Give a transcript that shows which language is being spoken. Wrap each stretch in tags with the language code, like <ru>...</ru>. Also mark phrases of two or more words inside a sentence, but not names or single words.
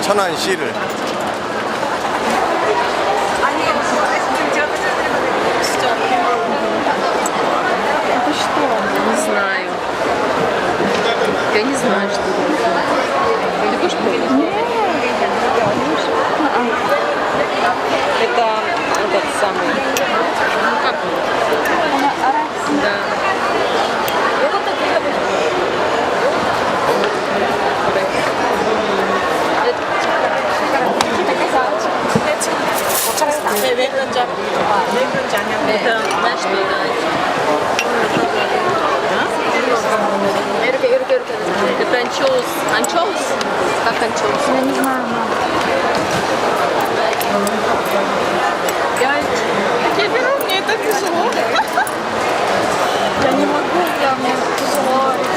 <ko>천안시를.</ko> <ru>Не знаю. Я не знаю, что это. Ты хочешь попробовать? Это этот самый. Ну как? Да.</ru> <ko>왜 그런지 아냐?</ko> <ru>Это знаешь, что 이렇게. Это анчоус. Анчоус? Как анчоус? Я не знаю. 5. Кефиру мне это тяжело. Я не могу, мне тяжело.</ru>